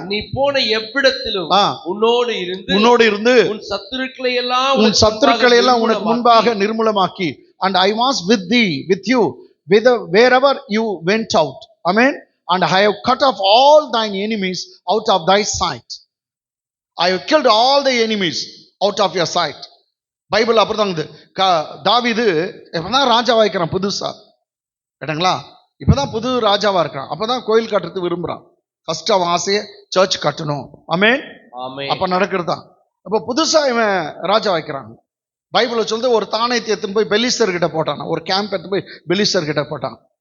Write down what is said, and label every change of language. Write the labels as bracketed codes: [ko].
[ta] நீ போன எவ்விடத்திலும் உன்னோடு இருந்து உன் சத்துருக்களை எல்லாம் உனக்கு முன்பாக நிர்மூலமாக்கி, [en] and I was with you wherever you went out. Amen. And I have cut off all thine enemies out of thy sight. I have killed all the enemies out of your sight. [ta] Bible அப்படிதான். தாவீது இப்பதான் ராஜாவா இருக்கிறான் புதுசா. கேட்டங்களா? இப்பதான் புது ராஜாவா இருக்கிறான். அப்பதான் கோயில் கட்டுறது விரும்புறான். ஃபர்ஸ்ட் அவன் ஆசையை சர்ச் கட்டணும். ஆமென். அப்ப நடக்கிறது தான். அப்ப புதுசா இவன் ராஜா வைக்கிறான். பைபிளை சொல்லுது, ஒரு தானியத்தை எடுத்துன்னு போய் பெலிஸ்தர் கிட்ட போட்டான், ஒரு கேம்ப் எடுத்து போய் பெலிஸ்தர் கிட்ட போட்டான்.